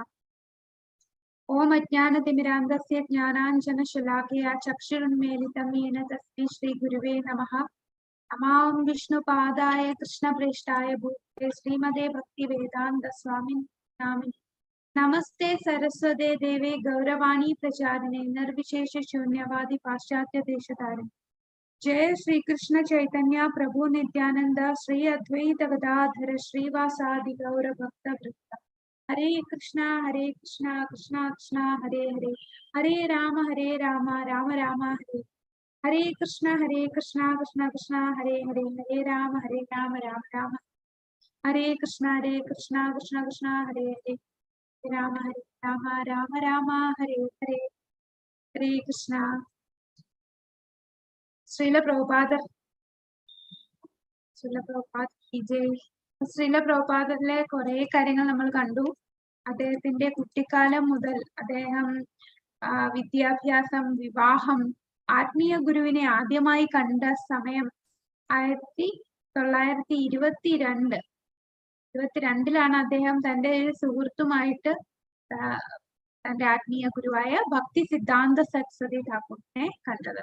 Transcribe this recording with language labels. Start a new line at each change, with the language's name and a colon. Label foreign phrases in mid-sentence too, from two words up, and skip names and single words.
Sanskrit: ഓം അജ്ഞാനതിമിരാന്തസ്യ ജ്ഞാനാഞ്ജന ശലാഖയാ ചക്ഷുരുന്മീലിതം യേന തസ്മൈ ശ്രീ ഗുരുവേ നമഃ. നമാം വിഷ്ണുപാദായ കൃഷ്ണപ്രേഷ്ഠായ ഭൂതലേ ശ്രീമതേ ഭക്തിവേദാന്ത സ്വാമിൻ നാമിനി. നമസ്തേ സരസ്വതേ ദേവേ ഗൗരവാണി പ്രചാരിണേ നിർവിശേഷ ശൂന്യവാദി പാശ്ചാത്യ ദേശധാരിണി. जय श्री कृष्ण चैतन्य प्रभु नित्यानंद श्री अद्वैत गदाधर श्रीवासादि गौर भक्त वृंद. हरे कृष्णा कृष्ण कृष्ण हरे हरे, हरे राम राम राम हरे हरे, कृष्ण कृष्ण कृष्ण हरे हरे, हरे राम राम राम हरे कृष्ण कृष्ण कृष्ण हरे हरे, राम राम हरे हरे. हरे कृष्ण.
Malayalam: ശ്രീല പ്രഭുപാദർ ശ്രീല പ്രഭുപാദറിലെ കുറെ കാര്യങ്ങൾ നമ്മൾ കണ്ടു. അദ്ദേഹത്തിന്റെ കുട്ടിക്കാലം മുതൽ അദ്ദേഹം വിദ്യാഭ്യാസം, വിവാഹം, ആത്മീയ ഗുരുവിനെ ആദ്യമായി കണ്ട സമയം 1922 അദ്ദേഹം തന്റെ സുഹൃത്തുമായിട്ട് തന്റെ ആത്മീയ ഗുരുവായ ഭക്തി സിദ്ധാന്ത സരസ്വതി ഠാക്കൂറിനെ കണ്ടത്.